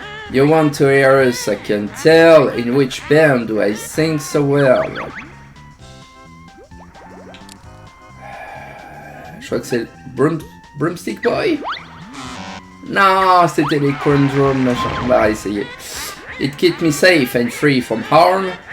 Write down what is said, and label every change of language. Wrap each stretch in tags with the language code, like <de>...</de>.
<en>You want to hear us, I can tell. In which band do I sing so well?</en> <fr>Je crois que c'est Broomstick Boy. Non, c'était les Conjurum machin. On va essayer.</fr> <en>It kept me safe and free from harm.</en>